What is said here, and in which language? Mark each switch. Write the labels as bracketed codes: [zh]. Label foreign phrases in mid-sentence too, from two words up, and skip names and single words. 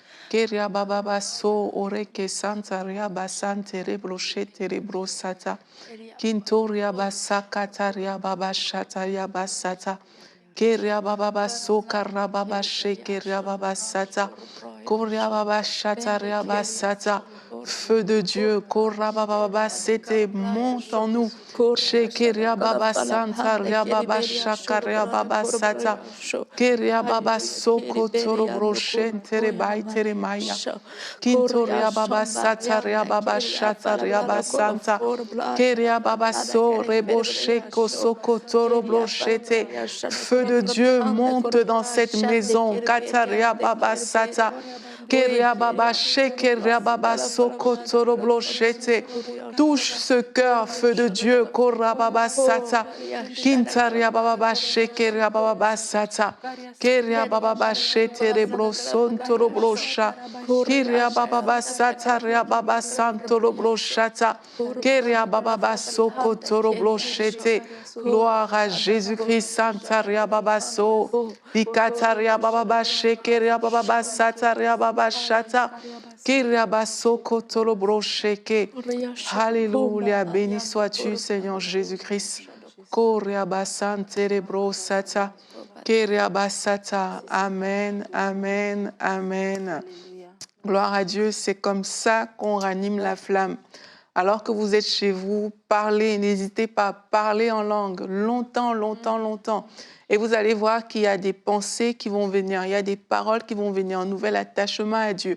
[fr] Keria baba baso oreke santa ria basante rebroshete rebrosata. Kintoria basakata ria baba shata ria basata. Keria baba baso karababa sheke ria baba sata. Koria baba shata ria basata. Feu de Dieu, Kora baba sete, monte en nous. Shekeria baba santa ria baba shakaria baba sata. Keria baba soko toro broshen tere bai tere maya. Kintoria baba sata ria baba shata ria basanta. Keria baba so rebo sheko soko toro broshete. Feu de Dieu monte dans cette maison. Kataria baba sata. Keria baba shekeria baba soko toro broshete. Touche ce cœur, feu de Dieu, Kora baba sata. Kintaria baba shekeria baba sata. Keria baba shete rebro son toro brosha. Kiria baba sata ria baba santoro broshata. Keria baba soko toro broshete. Gloire à Jésus-Christ, Santa ria baba so. Bikataria baba shekeria baba sata ria baba shata. Kiria basoko toro brosheke. Alléluia, béni sois-tu, Seigneur Jésus-Christ. Koria basante rebro sata. Keria basata. Amen, amen, amen. Alléluia. Gloire à Dieu, c'est comme ça qu'on ranime la flamme. Alors que vous êtes chez vous, parlez, n'hésitez pas à parler en langue, longtemps, longtemps, longtemps. Et vous allez voir qu'il y a des pensées qui vont venir, il y a des paroles qui vont venir, un nouvel attachement à Dieu.